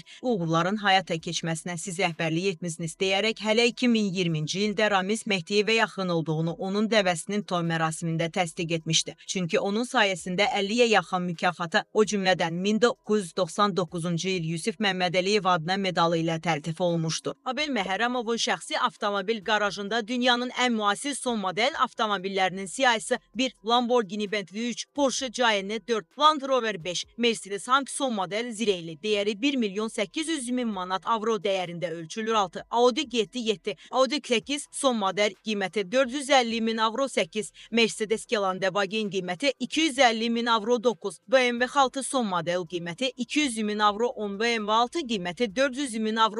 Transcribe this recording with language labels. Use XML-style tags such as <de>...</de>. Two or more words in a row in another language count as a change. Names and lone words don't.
<az>Uğurların həyata keçməsinə siz rəhbərlik etmisiniz deyərək hələ 2020-ci ildə Ramiz Mehdiyevə yaxın olduğunu onun dəvəsinin toy mərasimində təsdiq etmişdi. Çünki onun sayəsində 50-yə yaxın mükafata, o cümlədən 1999-cu il Yusif Məmmədəliyev adına medalı ilə təltif olmuşdur. Abel Məhərrəmovun şəxsi avtomobil qarajında dünyanın ən müasir son model avtomobillərinin siyahısı bir Lamborghini Bentley 3, Porsche Cayenne 4, Land Rover 5, Mercedes Hank son model Zireyli dəyəri 1.800.000 manat avro dəyərində ölçülür 6, Audi GT7, Audi 8 son model qiyməti 450.000 avro 8, Mercedes Gelande Wagen qiyməti 250.000 avro 9, BMW 6 son model qiyməti 200.000 avro 10, BMW 6 qiyməti 400.000 avro.</az>